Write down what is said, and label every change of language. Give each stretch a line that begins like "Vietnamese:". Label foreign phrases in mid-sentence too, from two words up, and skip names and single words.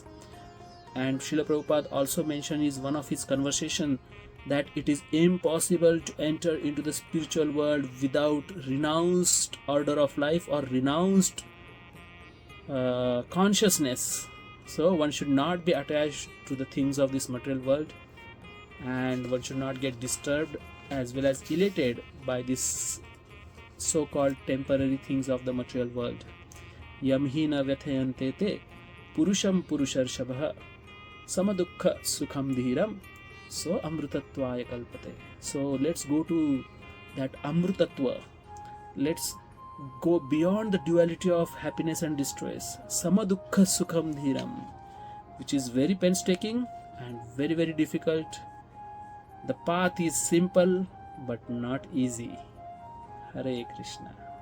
English: And Srila Prabhupada also mentioned in one of his conversation that it is impossible to enter into the spiritual world without renounced order of life or renounced consciousness. So one should not be attached to the things of this material world, and one should not get disturbed as well as elated by this so-called temporary things of the material world.
Sanskrit: Yam hina vyathayanty te puruṣam puruṣarṣabha sama-duḥkha-sukhaṁ dhīram so amṛtatvāya kalpate.
English: So let's go to that amṛtatva. Let's go beyond the duality of happiness and distress.
Sanskrit: Sama-duḥkha-sukhaṁ dhīram,
English: which is very painstaking and very, very difficult. The path is simple but not easy. Hare Krishna.